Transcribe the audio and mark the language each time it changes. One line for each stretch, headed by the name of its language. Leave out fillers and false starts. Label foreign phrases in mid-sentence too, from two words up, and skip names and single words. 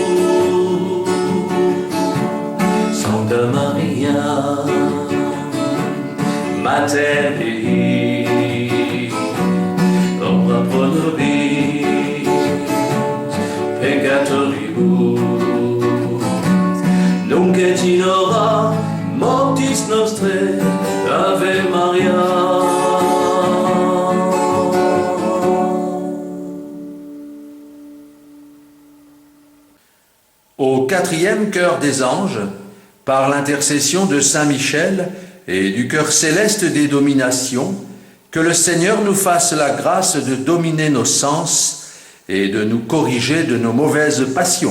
Latin: Sancta Maria Mater Dei, ora pro nobis peccatoribus, nunc et in hora mortis nostrae. Ave Maria.
French: Au quatrième chœur des anges, par l'intercession de Saint Michel et du cœur céleste des dominations, que le Seigneur nous fasse la grâce de dominer nos sens et de nous corriger de nos mauvaises passions.